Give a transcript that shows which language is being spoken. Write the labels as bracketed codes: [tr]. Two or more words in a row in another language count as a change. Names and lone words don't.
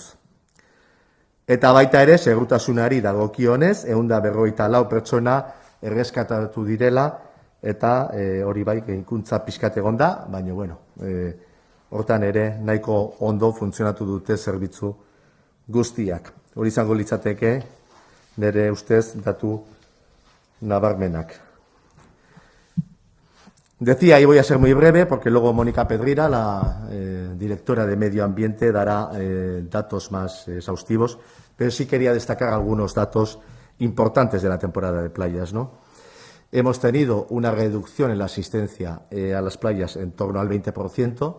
[eu] Eta baita ere, segurtasunari dagokionez, 154 pertsona erreskatatu direla, eta hori bai gehikuntza pixkat egon da, baina hortan ere nahiko ondo funtzionatu dute zerbitzu guztiak. Hori izango litzateke nire ustez datu nabarmenak. [es] Decía, y voy a ser muy breve, porque luego Mónica Pedreira, la directora de Medio Ambiente, dará datos más exhaustivos, pero sí quería destacar algunos datos importantes de la temporada de playas, ¿no? Hemos tenido una reducción en la asistencia a las playas en torno al 20%.